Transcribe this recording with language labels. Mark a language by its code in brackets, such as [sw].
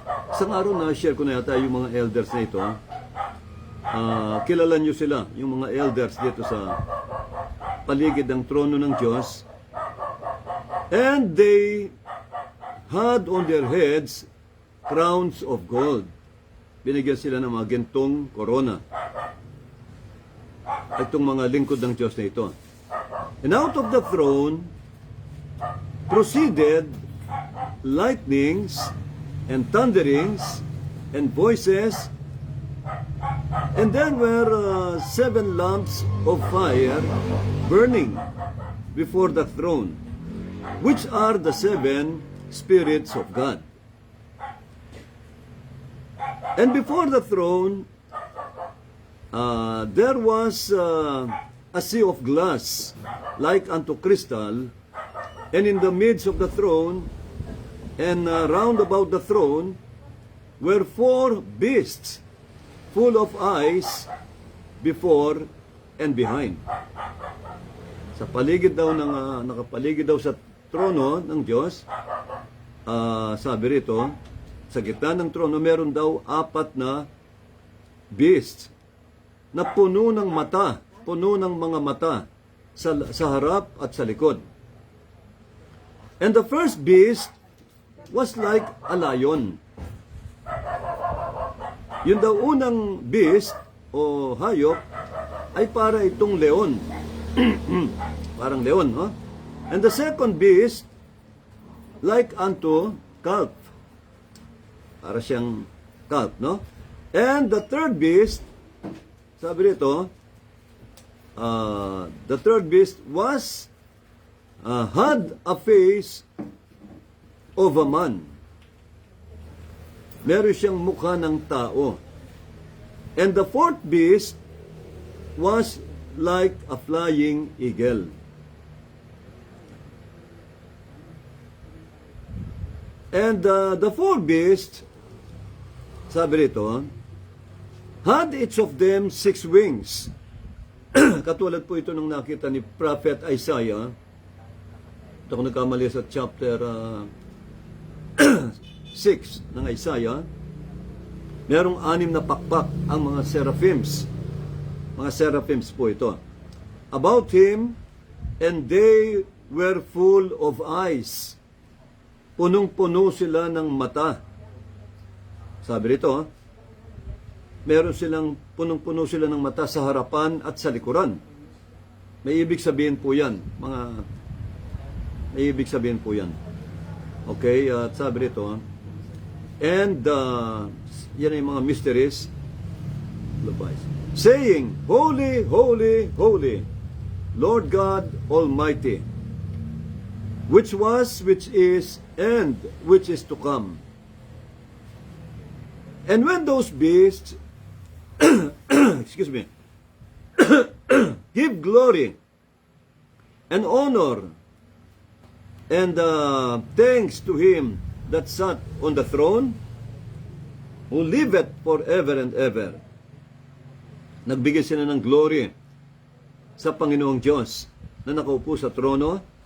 [tl] Isang araw na share ko na yata yung mga elders na ito. Kilala nyo sila, yung mga elders dito sa paligid ng trono ng Diyos. [en] And they had on their heads crowns of gold. [tl] Binigyan sila ng mga gintong korona. Itong mga lingkod ng Diyos na ito. [en] And out of the throne proceeded lightnings and thunderings and voices. And then were 7 lamps of fire burning before the throne, which are the 7 spirits of God. And before the throne, there was a sea of glass, like unto crystal, and in the midst of the throne, and round about the throne, were 4 beasts, full of eyes before and behind. [tl] Sa paligid daw nakapaligid daw sa trono ng Diyos, sabi rito, sa gitna ng trono, meron daw 4 na beasts na puno ng mata, puno ng mga mata sa harap at sa likod. [en] And the first beast was like a lion. [tl] Yung daw unang beast o hayop ay para itong leon. Parang leon, no? [en] And the second beast like unto calf. [tl] Para siyang calf, no? [en] And the third beast, [tl] sabi rito, [en] the third beast was had a face of a man. [tl] Meron siyang mukha ng tao. [en] And the fourth beast was like a flying eagle. And the fourth beast, [tl] sabi rito, [en] had each of them 6 wings. [tl] Katulad po ito nung nakita ni Prophet Isaiah. Ito kung nagkamali sa chapter 6 ng Isaiah. Merong 6 na pakpak ang mga seraphims. Mga seraphims po ito. [en] About him, and they were full of eyes. [tl] Punong-puno sila ng mata. Sabi rito, meron silang punong-puno sila ng mata sa harapan at sa likuran. May ibig sabihin po yan. May ibig sabihin po yan. [en] Okay, [tl] at sabi rito, [en] and [tl] yan ay mga [en] mysteries, saying, Holy, holy, holy, Lord God Almighty, which was, which is, and which is to come. And when those beasts, excuse me, give glory and honor and thanks to him that sat on the throne, who liveth forever and ever. [tl] Nagbigay sila ng glory sa Panginoong Diyos na nakaupo sa trono.